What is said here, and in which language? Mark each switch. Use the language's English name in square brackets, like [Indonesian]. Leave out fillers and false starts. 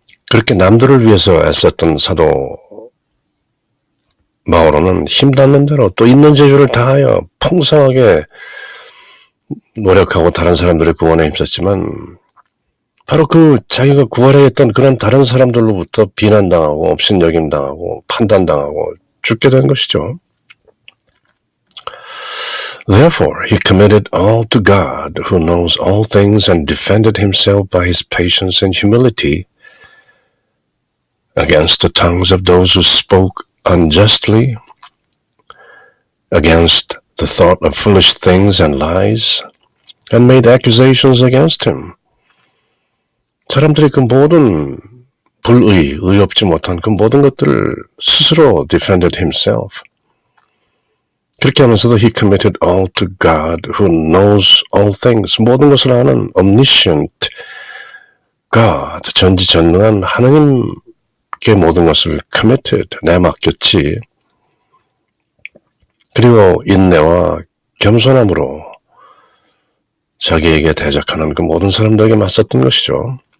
[Korean] 그렇게 남들을 위해서 애썼던 사도 바오로는 힘닿는 대로 또 있는 재주를 다하여 풍성하게 노력하고 다른 사람들의 구원에 힘썼지만 바로 그 자기가 구하려 했던 그런 다른 사람들로부터 비난당하고 업신여김당하고 판단당하고 죽게 된 것이죠. [English] Therefore, he committed all to God, who knows all things, and defended himself by his patience and humility against the tongues of those who spoke unjustly, against the thought of foolish things and lies, and made accusations against him. [Korean] 사람들이 그 모든 의롭지 못한 그 모든 것들을 스스로 [English] defended himself. [Korean] 그렇게 하면서도 [English] he committed all to God who knows all things. [Korean] 모든 것을 아는 [English] omniscient God, [Korean] 전지전능한 하나님께 모든 것을 committed, 내맡겼지. 그리고 인내와 겸손함으로 자기에게 대적하는 그 모든 사람들에게 맞섰던 것이죠.